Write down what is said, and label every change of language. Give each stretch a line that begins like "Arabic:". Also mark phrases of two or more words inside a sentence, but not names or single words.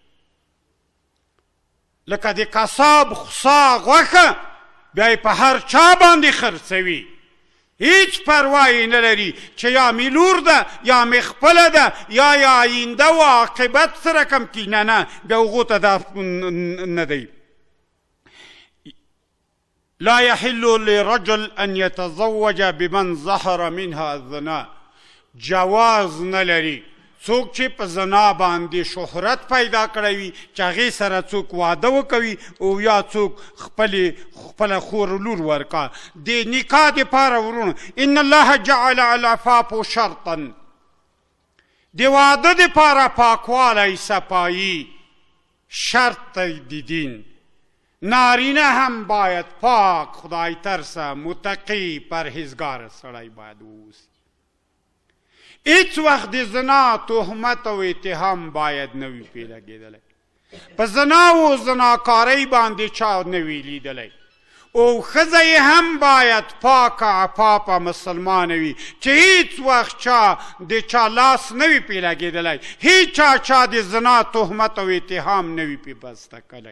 Pashto: لکه د قصاب خوسا غوښه بیا یې په هر چا باندې خرڅوي، هیڅ پروا یې نه لري چې یا مې لور ده یا مې خپله ده یا آینده و عاقبت سره کم کي. نه بیا هغو ته دا نه دی.
Arabic: لا يحل لرجل ان يتزوج بمن ظهر منها الزنا،
Pashto: جواز نه لري څوک چې په زنا باندې شهرت پیدا کړی وي چې هغې سره څوک واده وکوي او یا څوک خپله خور لور ورکا. د نکاح دپاره ورونو
Arabic: ان الله جعل العفاف شرطا،
Pashto: د واده دپاره پاکوالی صفایي شرط د دین. نارینه هم باید پاک خدای ترسه متقی پرهیزګار سړی باید اوسي. هیڅ وخت د زنا تهمت او اتهام باید نه وي پې لګېدلی، په زنا او زناکارۍ باندې چا نه وي لیدلی، او ښځه یې هم باید پاکه عفافه مسلمانه وي چې هیڅ وخت چا د چا لاس نه وي پې لګېدلی، هیچ چا د زنا تهمت او اتهام نه وي پې بسته کلی.